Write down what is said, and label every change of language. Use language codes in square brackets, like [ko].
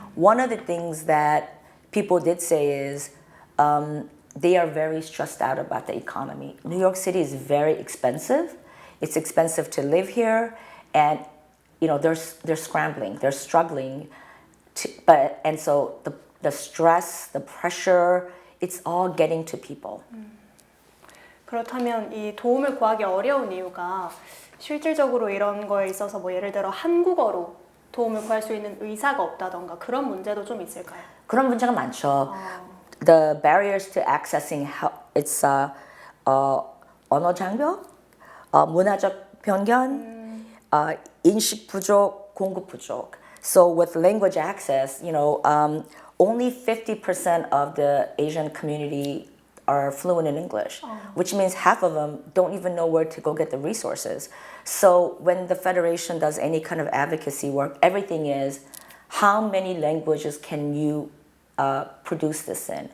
[en] One of the things that people did say is they are very stressed out about the economy. New York City is very expensive. It's expensive to live here, and you know they're scrambling, they're struggling. And so the stress, the pressure, it's all getting to people. [ko] 그렇다면 이 도움을 구하기 어려운 이유가 실질적으로 이런 거에 있어서 뭐 예를 들어 한국어로 도움을 구할 수 있는 의사가 없다던가 그런 문제도 좀 있을까요? 그런 문제가 많죠. [en] The barriers to accessing help, it's [ko] 언어 장벽, 문화적 편견, 인식 부족, 공급 부족. [en] So with language access, you know, only 50% of the Asian community are fluent in English, which means half of them don't even know where to go get the resources. So when the Federation does any kind of advocacy work, everything is how many languages can you produce this in?